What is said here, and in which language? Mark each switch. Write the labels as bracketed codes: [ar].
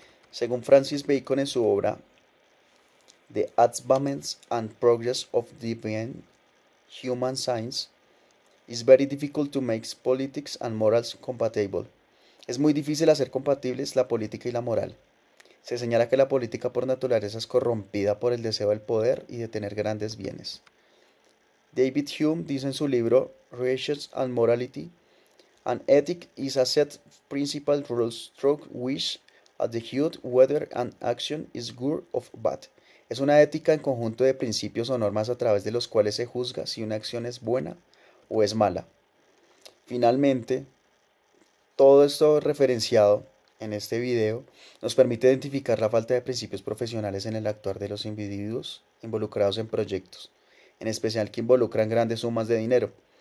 [es] Según Francis Bacon en su obra [en] The Advancement and Progress of Divine Human Science, it's very difficult to make politics and morals compatible. [es] Es muy difícil hacer compatibles la política y la moral. Se señala que la política por naturaleza es corrompida por el deseo del poder y de tener grandes bienes. David Hume dice en su libro [en] Reason and Morality, an ethic is a set of principal rules through which adjudge whether an action is good or bad. [es] Es una ética en conjunto de principios o normas a través de los cuales se juzga si una acción es buena o es mala. Finalmente, todo esto referenciado en este video nos permite identificar la falta de principios profesionales en el actuar de los individuos involucrados en proyectos, en especial que involucran grandes sumas de dinero.